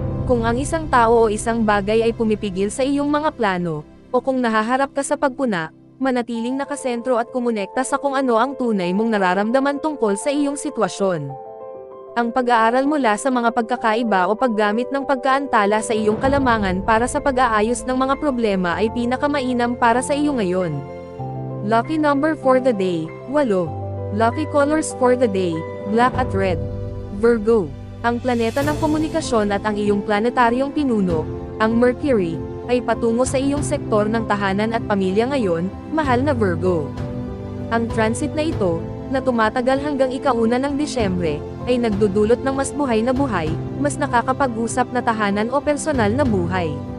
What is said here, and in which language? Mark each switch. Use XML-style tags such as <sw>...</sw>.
<tl>Kung ang isang tao o isang bagay ay pumipigil sa iyong mga plano, o kung nahaharap ka sa pagpuna, manatiling nakasentro at kumonekta sa kung ano ang tunay mong nararamdaman tungkol sa iyong sitwasyon. Ang pag-aaral mula sa mga pagkakaiba o paggamit ng pagkaantala sa iyong kalamangan para sa pag-aayos ng mga problema ay pinakamainam para sa iyo ngayon.</tl> <en>Lucky number for the day, 8. Lucky colors for the day, black at red.</en> <tl>Virgo, ang planeta ng komunikasyon at ang iyong planetaryong pinuno, ang Mercury, ay patungo sa iyong sektor ng tahanan at pamilya ngayon, mahal na Virgo. Ang transit na ito, na tumatagal hanggang ika-1 ng Disyembre, ay nagdudulot ng mas buhay, mas nakakapag-usap na tahanan o personal na buhay.</tl>